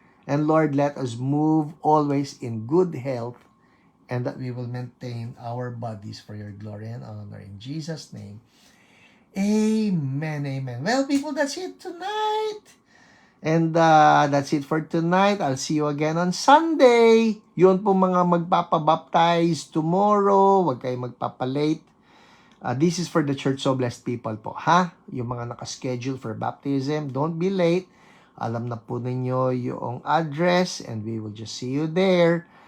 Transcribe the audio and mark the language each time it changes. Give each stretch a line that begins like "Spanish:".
English: And Lord, let us move always in good health, and that we will maintain our bodies for your glory and honor. In Jesus' name, amen, amen. Well, people, that's it tonight. And that's it for tonight. I'll see you again on Sunday.
Filipino: Yun po mga magpapabaptize tomorrow. Huwag kayo magpapalate.
English: This is for the Church So Blessed people po, ha?
Filipino: Yung mga nakaschedule
English: for baptism, don't be late.
Filipino: Alam na po ninyo yung address,
English: and we will just see you there.